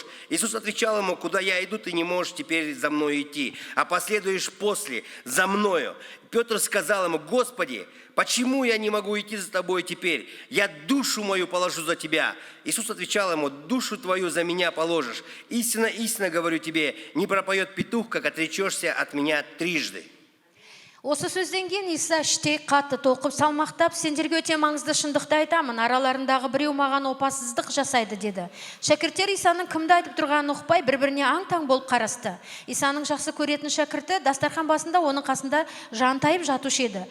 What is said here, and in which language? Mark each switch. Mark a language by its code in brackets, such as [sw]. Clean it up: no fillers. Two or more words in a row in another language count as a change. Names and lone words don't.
[ru] Иисус отвечал ему: «Куда я иду, ты не можешь теперь за мной идти, а последуешь после, за мною». Петр сказал ему: «Господи, почему я не могу идти за тобой теперь? Я душу мою положу за тебя». Иисус отвечал ему: «Душу твою за меня положишь. Истинно, истинно говорю тебе, не пропоет петух, как отречешься от меня трижды». [kk] Осы сөзден кейін Иса іштей қатты толқып салмақтап: «Сендерге өте маңызды шындықты айтамын, араларындағы біреу маған опасыздық жасайды» деді. Шәкірттер Исаның кімді айтып тұрғанын ұқпай бір-біріне аң-таң болып қарасты. Исаның жақсы көретін шәкірті дастархан басында оның қасында жантайып жатушы еді.